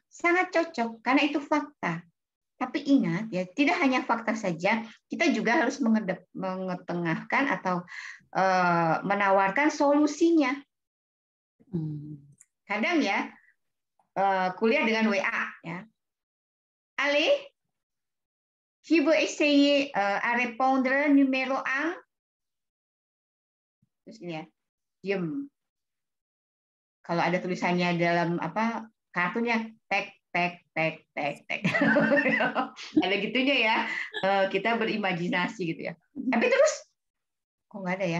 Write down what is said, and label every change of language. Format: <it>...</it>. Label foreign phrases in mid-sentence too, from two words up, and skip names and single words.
<id>Sangat cocok karena itu fakta. Tapi ingat ya, tidak hanya fakta saja, kita juga harus mengetengahkan atau menawarkan solusinya. Kadang ya kuliah dengan WA ya.</id> <fr>Allez, qui veut essayer à répondre numéro 1?</fr> <id>Terus ini ya, diam. Kalau ada tulisannya dalam kartunya tek tek tek tek tek. Ada gitunya ya. Kita berimajinasi gitu ya. Tapi terus kok nggak ada ya?</id>